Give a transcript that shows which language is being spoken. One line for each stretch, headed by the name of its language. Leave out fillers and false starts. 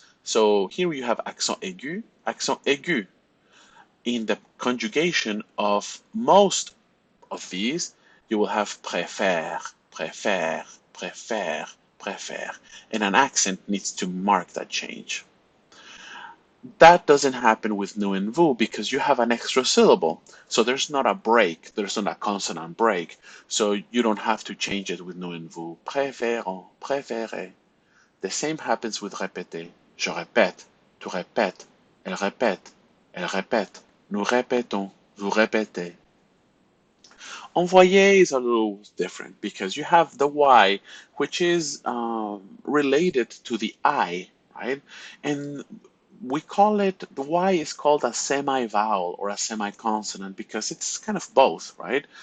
English: So here you have accent aigu, accent aigu. In the conjugation of most of these, you will have
French: préfère, préfère, préfère, préfère,
English: and an accent needs to mark that change. That doesn't happen with nous and vous because you have an extra syllable. So there's not a break, there's not a consonant break. So you don't have to change it with nous and vous.
French: Préférons, préférez.
English: The same happens with répéter.
French: Je répète, tu répètes, elle répète, elle répète, nous répétons, vous répétez.
English: Envoyer is a little different because you have the Y, which is related to the I, right? And we call it, the Y is called a semi-vowel or a semi-consonant because it's kind of both, right?